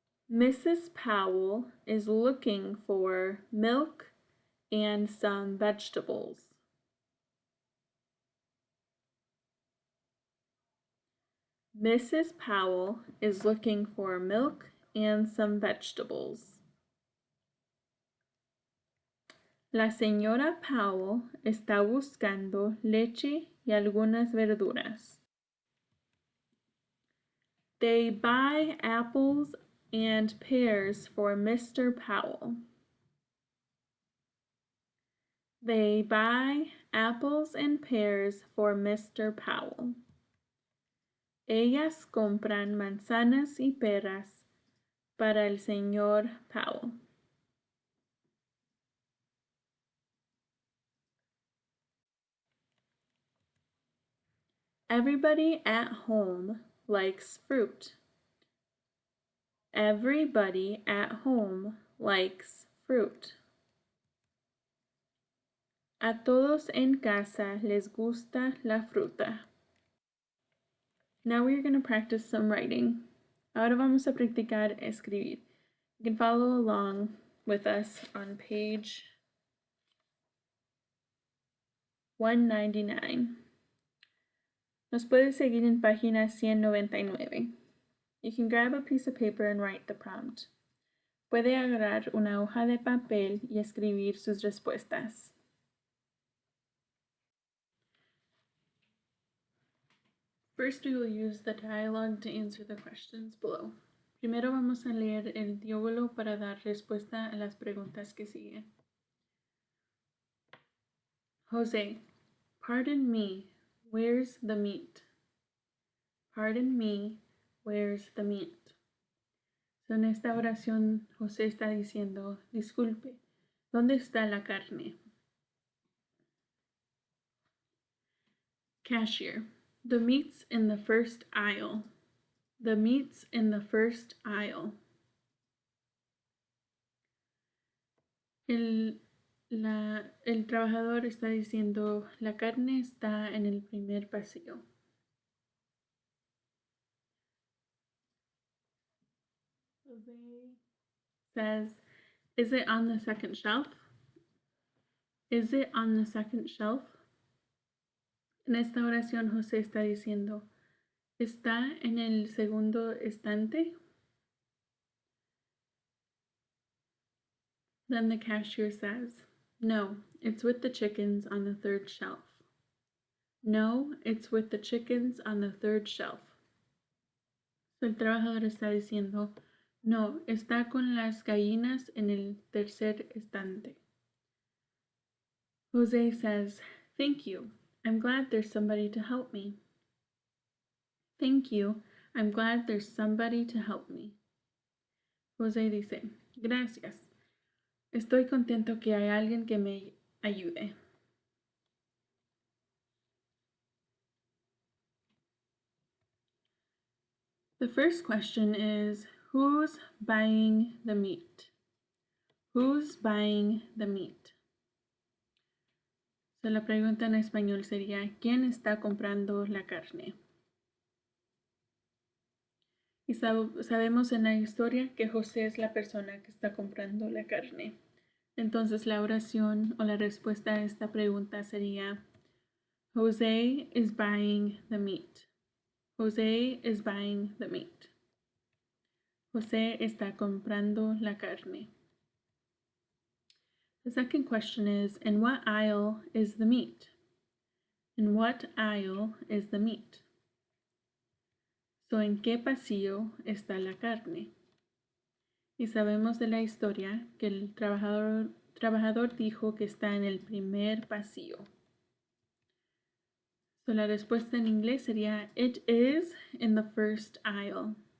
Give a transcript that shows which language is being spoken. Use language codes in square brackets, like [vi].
[en] Mrs. Powell is looking for milk and some vegetables. Mrs. Powell is looking for milk and some vegetables. [es] La señora Powell está buscando leche y algunas verduras. [en] They buy apples and pears for Mr. Powell. They buy apples and pears for Mr. Powell. [es] Ellas compran manzanas y peras para el señor Powell. [en] Everybody at home likes fruit. Everybody at home likes fruit. [es] A todos en casa les gusta la fruta. [en] Now we're going to practice some writing. [es] Ahora vamos a practicar escribir. [en] You can follow along with us on page 199. [es] Nos puedes seguir en página 199. [en] You can grab a piece of paper and write the prompt. [es] Puede agarrar una hoja de papel y escribir sus respuestas. [en] First, we will use the dialogue to answer the questions below. [es] Primero vamos a leer el diálogo para dar respuesta a las preguntas que siguen. [en] Jose, pardon me, where's the meat? Pardon me, where's the meat? [es] So, en esta oración, José está diciendo, disculpe, ¿dónde está la carne? [en] Cashier, the meat's in the first aisle. The meat's in the first aisle. [es] El trabajador está diciendo, la carne está en el primer pasillo. [en] Jose says, is it on the second shelf? Is it on the second shelf? [es] En esta oración, José está diciendo, ¿está en el segundo estante? [en] Then the cashier says, no, it's with the chickens on the third shelf. No, it's with the chickens on the third shelf. [es] So, el trabajador está diciendo, no, está con las gallinas en el tercer estante. [en] Jose says, thank you. I'm glad there's somebody to help me. Thank you. I'm glad there's somebody to help me. [es] Jose dice, gracias. Estoy contento que hay alguien que me ayude. [en] The first question is, who's buying the meat? Who's buying the meat? [es] So, la pregunta en español sería, ¿quién está comprando la carne? Y sabemos en la historia que José es la persona que está comprando la carne. Entonces la oración o la respuesta a esta pregunta sería, [en] Jose is buying the meat. Jose is buying the meat. [es] José está comprando la carne. [en] The second question is, in what aisle is the meat? In what aisle is the meat? [es] So, ¿en qué pasillo está la carne? Y sabemos de la historia que el trabajador dijo que está en el primer pasillo. [en] So, [es] la respuesta en inglés sería, [en] it is in the first aisle.